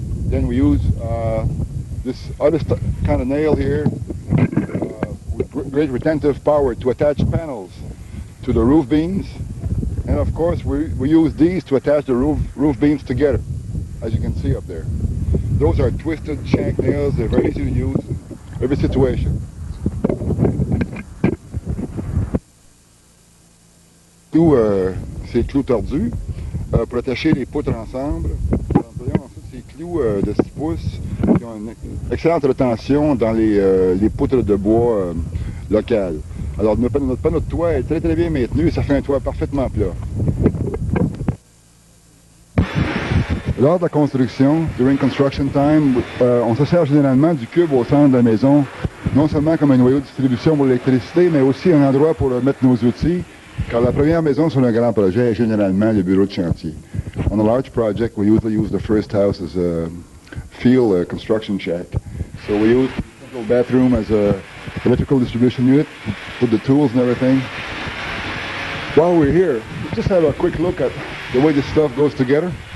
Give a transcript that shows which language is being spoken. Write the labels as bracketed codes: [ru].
[en] Then we use this other kind of nail here with great retentive power to attach panels to the roof beams. And of course, we use these to attach the roof beams together, as you can see up there. Those are twisted shank nails. They're very easy to use in every situation. [fr] Tout ces clous tordus pour attacher les poutres ensemble. Nous employons ensuite ces clous de 6 pouces qui ont une excellente rétention dans les poutres de bois locales. Alors notre panneau de toit est très bien maintenu et ça fait un toit parfaitement plat. Lors de la construction, [en] during construction time, [fr] on se sert généralement du cube au centre de la maison, non seulement comme un noyau de distribution pour l'électricité, mais aussi un endroit pour mettre nos outils, car la première maison sur un grand projet est généralement le bureau de chantier. [en] On a large project, we usually use the first house as a field construction shack. So we use the central bathroom as a electrical distribution unit, put the tools and everything. While we're here, just have a quick look at the way this stuff goes together.